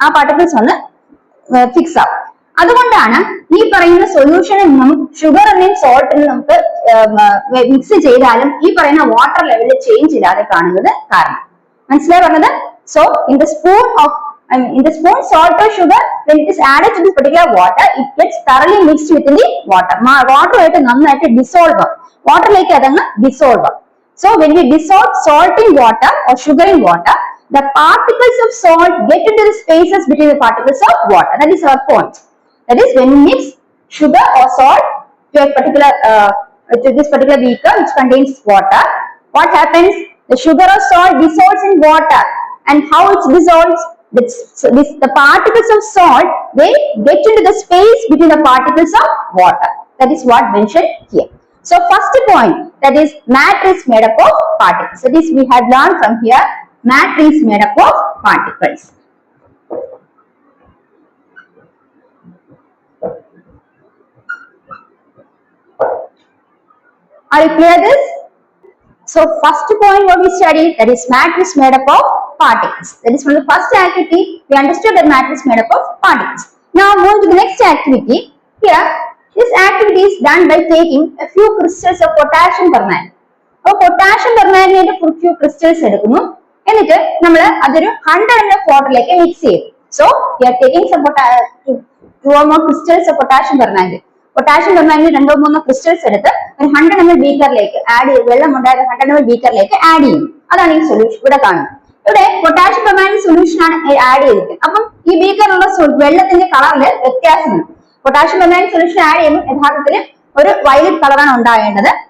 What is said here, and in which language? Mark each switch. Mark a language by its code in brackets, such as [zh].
[ml] ആ പാർട്ടിക്കിൾസ് ഒന്ന് ഫിക്സ് ആവും. അതുകൊണ്ടാണ് ഈ പറയുന്ന സൊല്യൂഷനിൽ നിന്നും ഷുഗറിനെയും സോൾട്ടിനെയും നമുക്ക് മിക്സ് ചെയ്താലും ഈ പറയുന്ന വാട്ടർ ലെവലിൽ ചേഞ്ച് ഇല്ലാതെ കാണുന്നത് കാരണം. മനസ്സിലായി പറഞ്ഞത്? [en] So in the spoon salt or sugar, when it is added to this particular water, it gets thoroughly mixed within the water. [ml] Water ആയിട്ട് നന്നായിട്ട് ഡിസോൾവ്, വാട്ടറിലേക്ക് അതങ്ങ് dissolve. [en] So when we dissolve salt in water or sugar in water, the particles of salt get into the spaces between the particles of water. That is our point. That is, when we mix sugar or salt to a particular to this particular beaker which contains water, what happens? The sugar or salt dissolves in water, and how it dissolves? The particles of salt, they get into the space between the particles of water. That is what mentioned here. So first point, that is matter is made up of particles. That is, we have learned from here, matter is made up of particles. Are you clear this? So first point what we studied, that is matter is made up of particles. That is, from the first activity we understood that matter is made up of particles. Now moving to the next activity. Here this activity is done by taking a few crystals of potassium permanganate. [ml] അപ്പോൾ [en] potassium permanganate few crystals [ml] എടുക്കുന്നു, എന്നിട്ട് നമ്മൾ അതൊരു 100 ml വാട്ടറിലേക്ക് mix ചെയ്യും. [en] So we are taking some two or more crystals of potassium permanganate. [ml] Potassium permanganate 2-3 crystals എടുത്ത് ഒരു 100 ml ബീക്കറിലേക്ക് add ചെയ്യും. വെള്ളം ഉണ്ടായിരുന്ന 100 ml ബീക്കറിലേക്ക് ആഡ് ചെയ്യും. അതാണ് ഈ സൊല്യൂഷൻ ഇവിടെ കാണുന്നത്. ഇവിടെ പൊട്ടാഷ്യം പെർമാംഗനേറ്റ് സൊല്യൂഷൻ ആണ് ആഡ് ചെയ്തിരിക്കുന്നത്. അപ്പം ഈ ബീക്കറിലുള്ള വെള്ളത്തിന്റെ കളറിൽ വ്യത്യാസമുണ്ട്. പൊട്ടാഷ്യം പെർമാംഗനേറ്റ് സൊല്യൂഷൻ ആഡ് ചെയ്യുമ്പോൾ യഥാർത്ഥത്തിൽ ഒരു വയലറ്റ് കളറാണ് ഉണ്ടാകേണ്ടത്.